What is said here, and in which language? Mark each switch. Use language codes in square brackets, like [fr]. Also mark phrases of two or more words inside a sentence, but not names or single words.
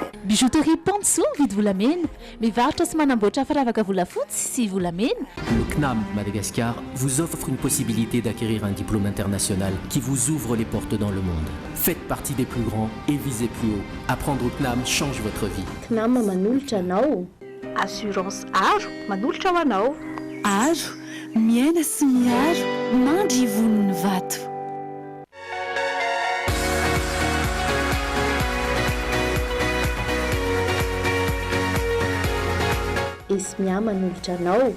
[mg] Bijouterie Panso vidy volamena, mivarotra sy manamboatra firavaka volafotsy sy volamena. [fr] Le CNAM Madagascar vous offre une possibilité d'acquérir un diplôme international qui vous ouvre les portes dans le monde. Faites partie des plus grands et visez plus haut. Apprendre au CNAM change votre vie. [mg] CNAM manolotra anao. Assurance aro manolotra ho anao. Aro, miaina sy miaro, mandry vonony vato. Esmia manolotra anao.